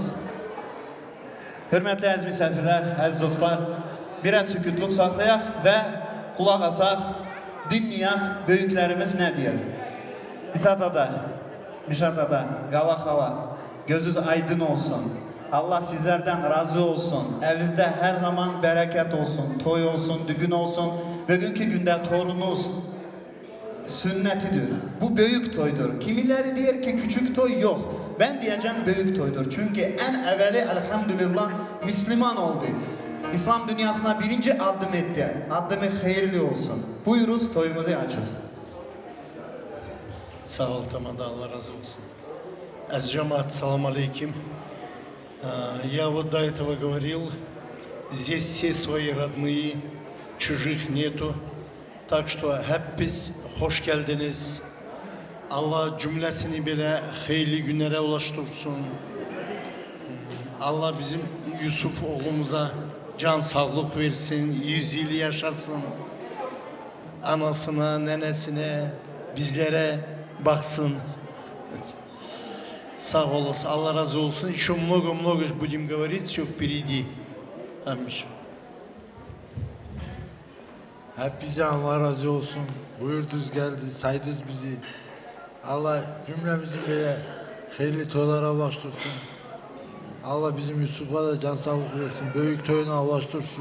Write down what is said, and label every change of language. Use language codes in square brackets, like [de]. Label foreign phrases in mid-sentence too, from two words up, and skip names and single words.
[az] Hörmətli əziz misafirlər, əziz dostlar, biraz sükutluq saxlayaq və qulaq asaq, dinləyək böyüklərimiz nə deyir. İsat ada, Müşat ada, Qala xala, gözünüz aydın olsun. Allah sizlərdən razı olsun. Əvinizdə hər zaman bərəkət olsun, toy olsun, düğün olsun. [tr] Bugünkü gündə torunuz sünnetidir. Bu büyük toydur. Kimileri diyor ki küçük toy yok. Ben diyeceğim büyük toydur. Çünkü en evveli elhamdülillah Müslüman oldu. İslam dünyasına birinci adım etti. Adımı hayırlı olsun. Buyuruz toyumuzu açız. Sağ ol, tamam da Allah разу olsun. [ru] Аз Джамат, [ar] سلام عليكم. [ru] Я вот до этого говорил, здесь все свои родные, чужих нету. Так что [tr] hepiniz hoş geldiniz. Allah cümlesini bile hayırlı günlere ulaştırsın. Allah bizim Yusuf oğlumuza can sağlık versin, 100 yıl yaşasın. Anasına, nenesine, bizlere baksın. Sağ olasın, Allah razı olsun. [ru] Еще много-много будем говорить, все впереди. Аминь. [tr] Hepinize Allah razı olsun. Buyurdunuz geldi, saydınız bizi. Allah cümlemizin böyle hayırlı toylara ulaştırsın. Allah bizim Yusuf'a da can sağlık versin. Büyük toyuna ulaştırsın.